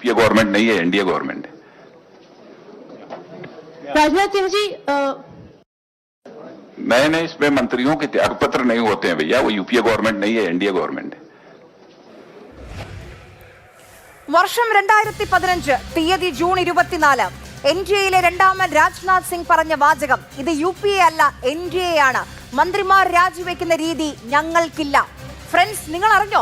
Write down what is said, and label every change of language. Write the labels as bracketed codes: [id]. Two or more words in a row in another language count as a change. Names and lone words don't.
[hi] गवर्नमेंट नहीं है, एनडीए गवर्नमेंट है। राजनाथ सिंह जी, नए नए इसमें मंत्रियों के त्यागपत्र नहीं होते हैं भैया, वो यूपीए गवर्नमेंट नहीं है, एनडीए गवर्नमेंट है। [ml] വർഷം 2015 തീയതി ജൂൺ 24 എൻഡിഎയിലെ രണ്ടാമൻ രാജ്നാഥ് സിംഗ് പറഞ്ഞ വാചകം ഇത് യുപിഎ അല്ല എൻഡിഎ ആണ്. മന്ത്രിമാർ രാജിവെക്കുന്ന രീതി ഞങ്ങൾക്കില്ല. ഫ്രണ്ട്സ്, നിങ്ങൾ അറിഞ്ഞോ?